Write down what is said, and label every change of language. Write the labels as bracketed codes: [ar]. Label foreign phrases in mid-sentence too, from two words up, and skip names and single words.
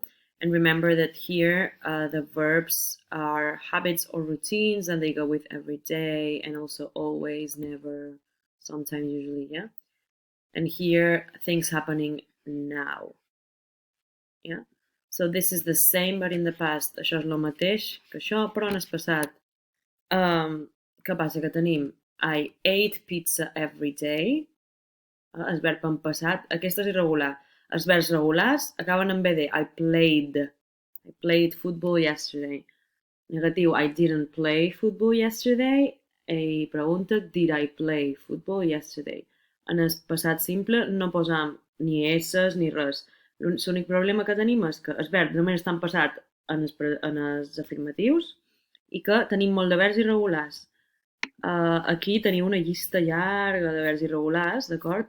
[en] And remember that here the verbs are habits or routines and they go with every day and also always, never, sometimes, usually, yeah? And here things happening now. Yeah? So this is the same but in the past. [ca] Això és el mateix que això, però en el passat. Què passa? Que tenim [en] I ate pizza every day. [ca] El verb en passat. Aquest és irregular. Els verbs regulars acaben en BD. [en] I played football yesterday. Negatiu, I didn't play football yesterday. I pregunta, did I play football yesterday? [ca] En el passat simple no posam ni esses ni res. L'únic problema que tenim és que el verb només està en passat en els afirmatius i que tenim molt de verbs irregulars. Aquí teniu una llista llarga de verbs irregulars, d'acord?